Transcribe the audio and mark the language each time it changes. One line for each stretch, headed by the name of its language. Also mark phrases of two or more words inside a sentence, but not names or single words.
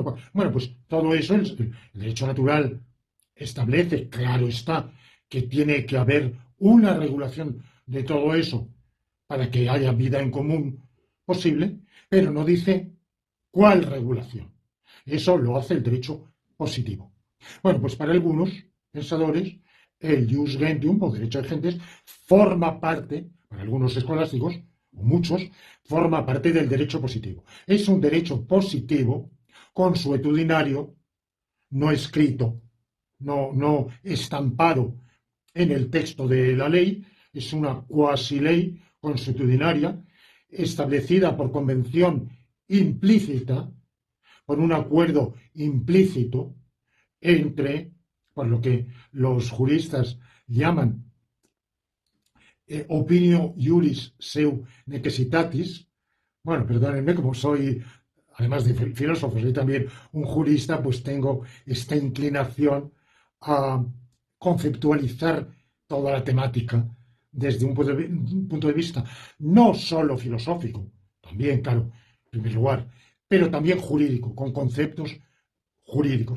Spanish: Bueno, pues todo eso, el derecho natural establece, claro está, que tiene que haber una regulación de todo eso para que haya vida en común posible, pero no dice cuál regulación. Eso lo hace el derecho positivo. Bueno, pues para algunos pensadores, el
Latin: jus gentium,
Spanish: o derecho de gentes, forma parte, para algunos escolásticos, o muchos, forma parte del derecho positivo. Es un derecho positivo, consuetudinario, no escrito, no estampado en el texto de la ley, es una cuasi ley consuetudinaria establecida por convención implícita, por un acuerdo implícito entre, por lo que los juristas llaman
Latin: opinio iuris seu necessitatis.
Spanish: Bueno, perdónenme, como soy, además de filósofo, soy también un jurista, pues tengo esta inclinación a conceptualizar toda la temática desde un punto de vista no solo filosófico, también, claro, en primer lugar, pero también jurídico, con conceptos jurídicos.